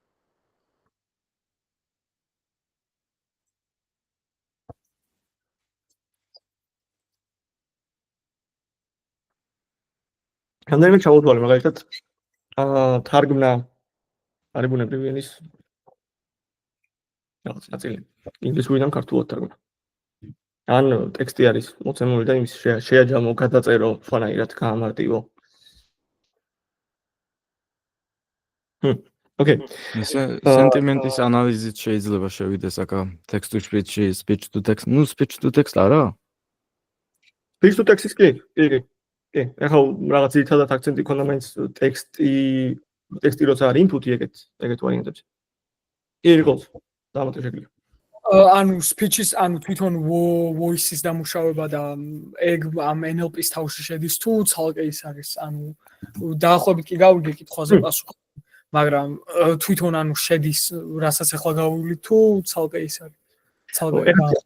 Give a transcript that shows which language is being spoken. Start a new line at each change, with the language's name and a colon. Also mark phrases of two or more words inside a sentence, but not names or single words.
Georgian: რამდენიმე ჩავუთვალე მაგალითად თარგმნა არის ბუნებრივი ენის რაღაც ნაწილი ინგლისურიდან ქართულად თარგმნა. ან ტექსტი არის მოცემული და იმის შეაჯამო, გადაწერო, სხვანაირად გაამარტივო. ოკეი. სენტიმენტის ანალიზით შეიძლება შევიდეს აკა
English: text to speech to text.
Georgian: ნუ
English: speech to text
Georgian: არა?
English: Speech to text-
Georgian: ის კი. ეხლა რაღაც ძირითადად აქცენტი ქონდა მაინც ტექსტი როცა არის ინფუტი ეგეთ ვარიანტებში. იყოს დამატე შეგვიძლია. ანუ speech-ის, ანუ თვითონ voice-ის დამუშავება და ეგ ამ NLP-ის თავში შედის თუ ცალკე ის არის, ანუ დაახლოებით კი გავიგე კითხვაზე პასუხი, მაგრამ თვითონ ანუ შედის, რასაც ახლა გავიგე თუ ცალკე ის არის.